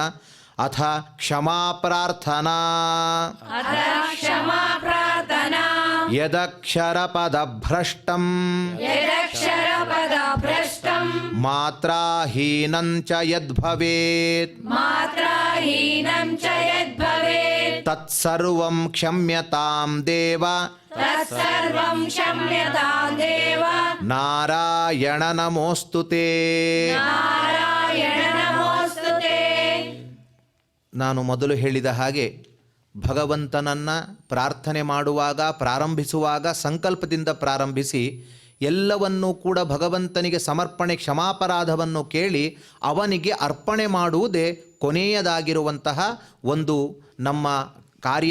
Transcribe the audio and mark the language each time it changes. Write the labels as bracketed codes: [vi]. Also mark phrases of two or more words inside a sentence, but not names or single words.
[sa] ಅಥ ಕ್ಷಮಾ ಪ್ರಾರ್ಥನಾ ಅಥ ಕ್ಷಮಾ ಪ್ರಾರ್ಥನಾ ಯದಕ್ಷರ ಪದಭ್ರಷ್ಟಂ ಯದಕ್ಷರ ಪದ ಭ್ರಷ್ಟಂ ಮಾತ್ರಾಹೀನಂಚ ಯದ್ಭವೇತ್ ಮಾತ್ರಾಹೀನಂ ಚ ಯದ್ಭವೇತ್ ತತ್ಸರ್ವಂ ಕ್ಷಮ್ಯತಾಂ ದೇವ ತತ್ಸರ್ವಂ ಕ್ಷಮ್ಯತಾಂ ದೇವ ನಾರಾಯಣ ನಮೋಸ್ತುತೇ. ನಾರಾಯಣ ನಮೋಸ್ತುತೇ. [kn] ನಾನು ಮೊದಲು ಹೇಳಿದ ಹಾಗೆ ಭಗವಂತನನ್ನು ಪ್ರಾರ್ಥನೆ ಮಾಡುವಾಗ, ಪ್ರಾರಂಭಿಸುವಾಗ ಸಂಕಲ್ಪದಿಂದ ಪ್ರಾರಂಭಿಸಿ ಎಲ್ಲವನ್ನೂ ಕೂಡ ಭಗವಂತನಿಗೆ ಸಮರ್ಪಣೆ, ಕ್ಷಮಾಪರಾಧವನ್ನು ಕೇಳಿ ಅವನಿಗೆ ಅರ್ಪಣೆ ಮಾಡುವುದೇ ಕೊನೆಯದಾಗಿರುವಂತಹ ಒಂದು ನಮ್ಮ ಕಾರ್ಯ.